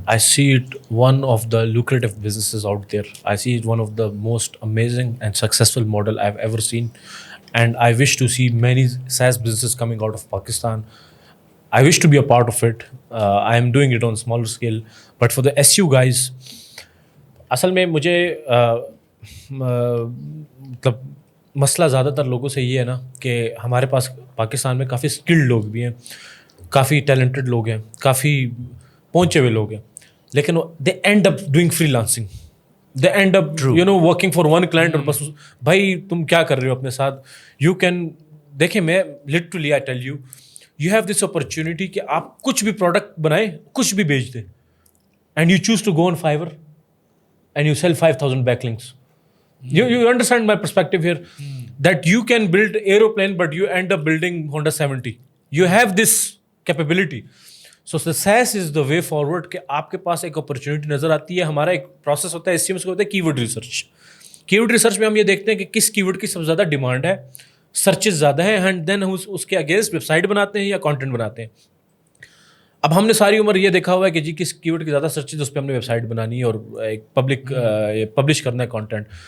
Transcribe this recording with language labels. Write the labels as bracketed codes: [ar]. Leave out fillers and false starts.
[en] I see it one of the lucrative businesses out there. I see it one of the most amazing and successful model I've ever seen. And I wish to see many SaaS businesses coming out of Pakistan. I wish to be a part of it. I am doing it on smaller scale. But for the SU guys, [ur] اصل میں مجھے مطلب مسئلہ زیادہ تر لوگوں سے یہ ہے نا کہ ہمارے پاس پاکستان میں کافی اسکلڈ لوگ بھی ہیں, کافی ٹیلنٹڈ لوگ ہیں, کافی پہنچے ہوئے لوگ ہیں, لیکن [en] They and up doing free lancing, they and up you know working for one client. [ur] اور بس بھائی تم کیا کر رہے ہو اپنے ساتھ, یو کین دیکھیں میں literally [en] I tell you have this opportunity [ur] کہ آپ کچھ بھی پروڈکٹ بنائیں, کچھ بھی بیچ دیں, [en] And you choose to go on Fiverr and you sell 5,000 backlinks. You understand my perspective here? That you can build aeroplane, but you end up building Honda 70. You have this capability. So the SaaS is the way forward [ur] کہ آپ کے پاس ایک opportunity نظر آتی ہے. ہمارا ایک process ہوتا ہے, اس میں ہوتا ہے کی ورڈ ریسرچ. کی ورڈ ریسرچ میں ہم یہ دیکھتے ہیں کہ کس کی ورڈ کی سب سے زیادہ ڈیمانڈ ہے, سرچز زیادہ ہیں, اینڈ دین اس کے اگینسٹ ویب سائٹ بناتے ہیں یا کانٹینٹ بناتے ہیں. اب ہم نے ساری عمر یہ دیکھا ہوا ہے کہ جی کس کی ورڈ کی زیادہ سرچز, اس پہ ہم نے ویب سائٹ بنانی ہے اور ایک پبلش کرنا ہے کانٹینٹ.